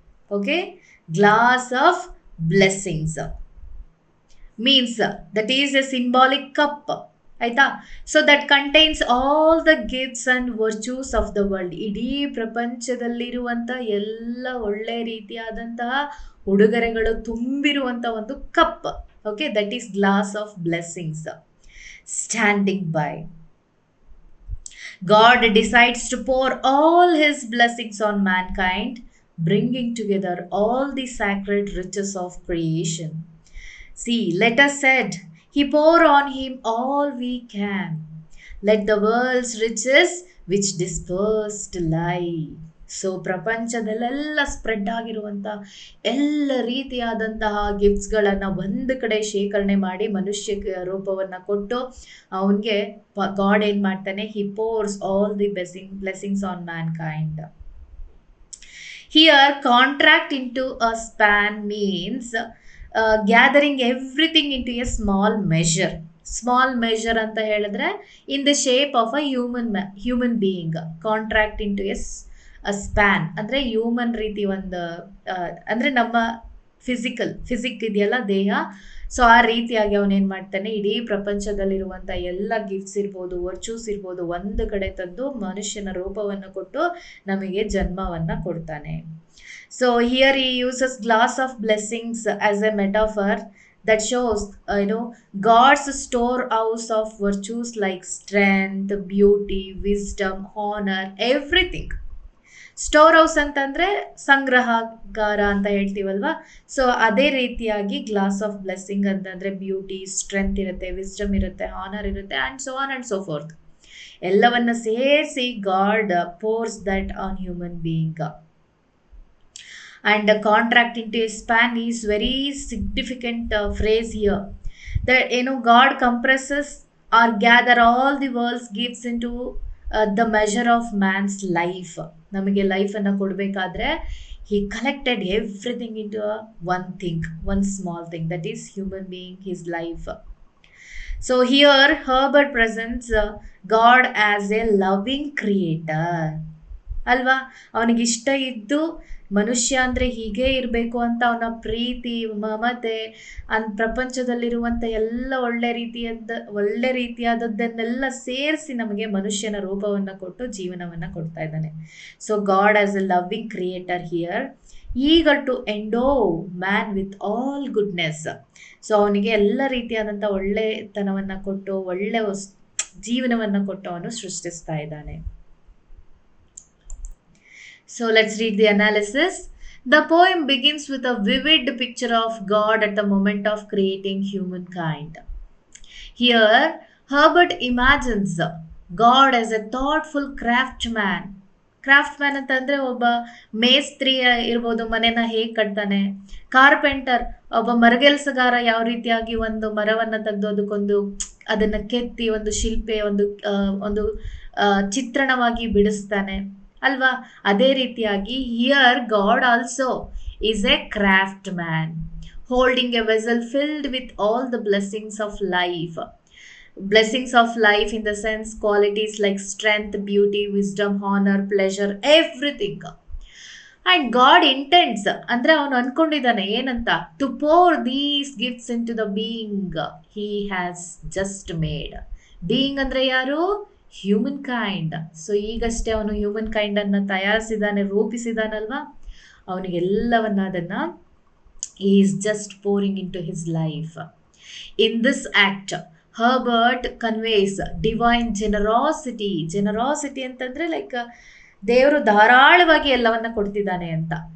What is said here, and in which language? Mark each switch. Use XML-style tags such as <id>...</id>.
<en>Okay, glass of blessings means that is a symbolic cup.</en> <kn>ಆಯಿತಾ.</kn> <en>So that contains all the gifts and virtues of the world.</en> <kn>ಇಡೀ ಪ್ರಪಂಚದಲ್ಲಿರುವಂಥ ಎಲ್ಲ ಒಳ್ಳೆಯ ರೀತಿಯಾದಂತಹ ಉಡುಗೊರೆಗಳು ತುಂಬಿರುವಂಥ ಒಂದು cup.</kn> <en>Okay, that is glass of blessings standing by. God decides to pour all his blessings on mankind, bringing together all the sacred riches of creation. See, let us said, he pour on him all we can. Let the world's riches which dispersed lie.</en> <kn>So ಪ್ರಪಂಚದಲ್ಲೆಲ್ಲ spread ಆಗಿರುವಂಥ ಎಲ್ಲ ರೀತಿಯಾದಂತಹ ಗಿಫ್ಟ್ಸ್ಗಳನ್ನು ಒಂದು ಕಡೆ ಶೇಖರಣೆ ಮಾಡಿ ಮನುಷ್ಯ ರೂಪವನ್ನು ಕೊಟ್ಟು ಅವನಿಗೆ ಗಾಡ್ ಏನು ಮಾಡ್ತಾನೆ,</kn> <en>He pours all the blessings on mankind. Here contract into a span means gathering everything into a small measure</en> <kn>ಅಂತ ಹೇಳಿದ್ರೆ</kn> <en>in the shape of a human being.</en> <kn>Contract into a span ಅಂದ್ರೆ human ರೀತಿ ಒಂದು ಅಂದ್ರೆ ನಮ್ಮ physique ಇದೆಯಲ್ಲ ದೇಹ, so ಆ ರೀತಿಯಾಗಿ ಅವನೇನು ಮಾಡ್ತಾನೆ, ಇಡೀ ಪ್ರಪಂಚದಲ್ಲಿರುವಂಥ ಎಲ್ಲ ಗಿಫ್ಟ್ಸ್ ಇರ್ಬೋದು, ವರ್ಚೂಸ್ ಇರ್ಬೋದು, ಒಂದು ಕಡೆ ತಂದು ಮನುಷ್ಯನ ರೂಪವನ್ನು ಕೊಟ್ಟು ನಮಗೆ ಜನ್ಮವನ್ನು ಕೊಡ್ತಾನೆ.</kn> <en>So here he uses glass of blessings as a metaphor that shows God's storehouse of virtues like strength, beauty, wisdom, honor, everything.</en> <kn>Store house ಅಂತಂದರೆ ಸಂಗ್ರಹಗಾರ ಅಂತ ಹೇಳ್ತೀವಲ್ವಾ, ಸೊ ಅದೇ ರೀತಿಯಾಗಿ ಗ್ಲಾಸ್ ಆಫ್ ಬ್ಲೆಸ್ಸಿಂಗ್ ಅಂತಂದರೆ ಬ್ಯೂಟಿ, ಸ್ಟ್ರೆಂತ್ ಇರುತ್ತೆ, ವಿಸ್ಡಮ್ ಇರುತ್ತೆ, ಹಾನರ್ ಇರುತ್ತೆ,</kn> <en>And so on and so forth.</en> <kn>ಎಲ್ಲವನ್ನ ಸೇರಿಸಿ</kn> <en>God pours that on human being. And contract into a span is very significant phrase here. That God compresses or gather all the world's gifts into the measure of man's life.</en> <kn>ನಮಗೆ ಲೈಫನ್ನು ಕೊಡಬೇಕಾದ್ರೆ</kn> <en>he collected everything into one thing, one small thing, that is human being, his life. So here Herbert presents God as a loving creator.</en> <kn>ಅಲ್ವಾ, ಅವನಿಗಿಷ್ಟ ಇದ್ದು ಮನುಷ್ಯ ಅಂದರೆ ಹೀಗೇ ಇರಬೇಕು ಅಂತ ಅವನ ಪ್ರೀತಿ, ಮಮತೆ, ಪ್ರಪಂಚದಲ್ಲಿರುವಂಥ ಎಲ್ಲ ಒಳ್ಳೆ ರೀತಿಯಾದದ್ದನ್ನೆಲ್ಲ ಸೇರಿಸಿ ನಮಗೆ ಮನುಷ್ಯನ ರೂಪವನ್ನು ಕೊಟ್ಟು ಜೀವನವನ್ನು ಕೊಡ್ತಾ ಇದ್ದಾನೆ.</kn> <en>So God as a loving creator here eager to endow man with all goodness.</en> <kn>So ಅವನಿಗೆ ಎಲ್ಲ ರೀತಿಯಾದಂಥ ಒಳ್ಳೆತನವನ್ನು ಕೊಟ್ಟು ಒಳ್ಳೆ ಜೀವನವನ್ನು ಕೊಟ್ಟು ಅವನು ಸೃಷ್ಟಿಸ್ತಾ ಇದ್ದಾನೆ.</kn> <en>So let's read the analysis. The poem begins with a vivid picture of God at the moment of creating humankind. Here, Herbert imagines God as a thoughtful craftsman.</en> <kn>ಕ್ರಾಫ್ಟ್ಮ್ಯಾನ್ ಅಂತಂದರೆ ಒಬ್ಬ ಮೇಸ್ತ್ರಿ ಇರ್ಬೋದು, ಮನೆನ ಹೇಗೆ ಕಟ್ತಾನೆ. ಕಾರ್ಪೆಂಟರ್ ಒಬ್ಬ ಮರಗೆಲಸಗಾರ ಯಾವ ರೀತಿಯಾಗಿ ಒಂದು ಮರವನ್ನು ತೆಗೆದು ಅದನ್ನು ಕೆತ್ತಿ ಒಂದು ಶಿಲ್ಪೆ, ಒಂದು ಚಿತ್ರಣವಾಗಿ ಬಿಡಿಸ್ತಾನೆ ಅಲ್ವಾ. ಅದೇ ರೀತಿಯಾಗಿ</kn> <en>Here God also is a craftsman holding a vessel filled with all the blessings of life. Blessings of life in the sense qualities like strength, beauty, wisdom, honor, pleasure, everything. And God intends,</en> <kn>ಅಂದರೆ ಅವನು ಅನ್ಕೊಂಡಿದ್ದಾನೆ ಏನಂತ,</kn> <en>to pour these gifts into the being he has just made.</en> <kn>being ಅಂದರೆ ಯಾರು? Human kind. So ಈಗಷ್ಟೇ ಅವನು human ಕೈಂಡನ್ನು ತಯಾರಿಸಿದ್ದಾನೆ, ರೂಪಿಸಿದಾನಲ್ವಾ, ಅವನಿಗೆಲ್ಲವನ್ನ ಅದನ್ನು</kn> <en>Is just pouring into his life. In this act Herbert conveys divine generosity.</en> <kn>Generosity ಅಂತಂದರೆ like ದೇವರು ಧಾರಾಳವಾಗಿ ಎಲ್ಲವನ್ನ ಕೊಡ್ತಿದ್ದಾನೆ ಅಂತ.</kn>